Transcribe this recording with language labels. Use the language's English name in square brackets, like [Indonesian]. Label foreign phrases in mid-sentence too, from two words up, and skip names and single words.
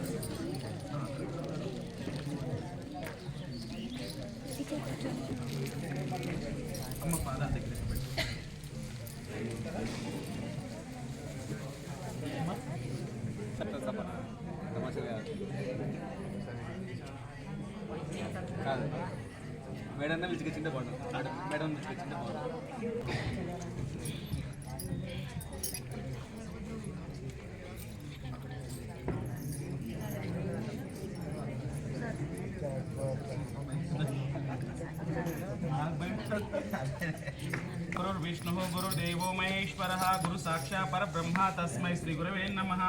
[Telugu] అమ్మ పాదాల దగ్గర పెట్టి కాదు మేడం పిలిచిచ్చింటే బాగుంటుంది, మేడం పిలిచిచ్చింటే బాగుంటుంది. [Sanskrit] गुरुर् विष्णुः गुरुदेवो महेश्वरः गुरु साक्षात् परब्रह्म तस्मै श्री गुरवे नमः।